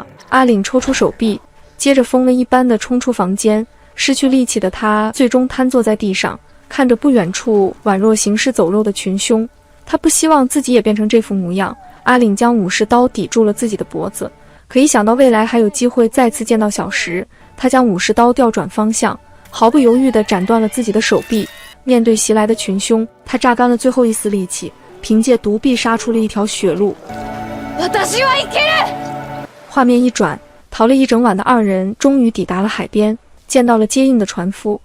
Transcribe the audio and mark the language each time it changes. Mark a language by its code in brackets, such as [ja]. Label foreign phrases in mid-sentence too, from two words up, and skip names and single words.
[zh] 阿岭抽出手臂，接着瘋了一般的冲出房間。失去力气的他最終癱坐在地上，看着不遠處宛若行屍走肉的群凶。他不希望自己也變成這副模樣。阿嶺將武士刀抵住了自己的脖子，可一想到未來還有機會再次見到小石，他將武士刀調轉方向，毫不猶豫地斬斷了自己的手臂。面對襲來的群凶，他榨乾了最後一絲力氣，憑借獨臂殺出了一條血路。畫面一轉，逃了一整晚的二人終於抵達了海邊，見到了接應的船夫。